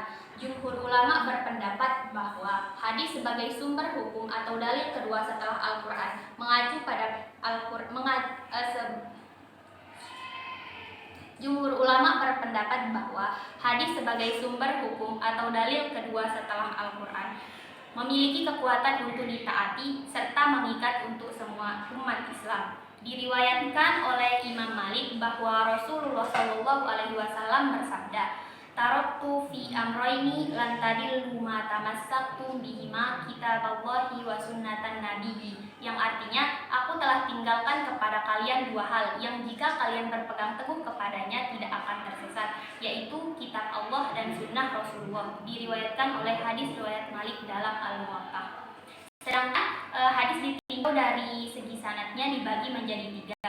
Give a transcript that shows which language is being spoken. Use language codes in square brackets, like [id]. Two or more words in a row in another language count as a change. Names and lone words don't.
[id] Jumhur ulama berpendapat bahwa hadis sebagai sumber hukum atau dalil kedua setelah Al-Quran mengacu pada Jumhur ulama berpendapat bahwa hadis sebagai sumber hukum atau dalil kedua setelah Al-Quran memiliki kekuatan untuk ditaati serta mengikat untuk semua umat Islam. Diriwayatkan oleh Imam Malik bahwa Rasulullah SAW bersabda, [ar] "تركت في أمرين لن تضلوا ما تمسكت بهما كتاب الله وسنة النبي," [id] yang artinya, aku telah tinggalkan kepada kalian 2 hal yang jika kalian berpegang teguh kepadanya tidak akan tersesat, yaitu kitab Allah dan sunnah Rasulullah. Diriwayatkan oleh hadis riwayat Malik dalam Al-Muwatta. Sedangkan hadis ditinjau dari segi sanadnya dibagi menjadi 3.